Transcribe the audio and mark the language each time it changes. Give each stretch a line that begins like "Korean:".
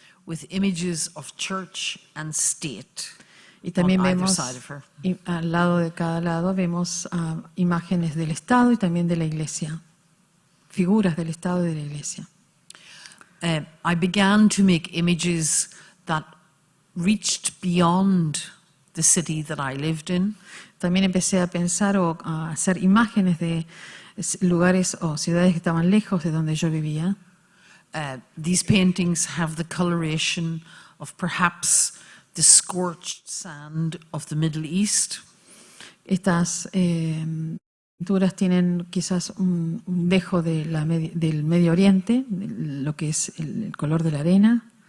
English: With images of church and state
Spanish: Y también
English: on either
Spanish: vemos,
English: side of her.
Spanish: al lado de cada lado, vemos imágenes del Estado y también de la Iglesia. Figuras del Estado y de la Iglesia.
English: I began to make images that reached beyond the city that I lived in.
Spanish: También empecé a pensar o a hacer imágenes de lugares o ciudades que estaban lejos de donde yo vivía.
English: These paintings have the coloration of perhaps the scorched sand of the Middle East.
Spanish: Estas pinturas tienen quizás un dejo de del Medio Oriente, lo que es el color de la arena,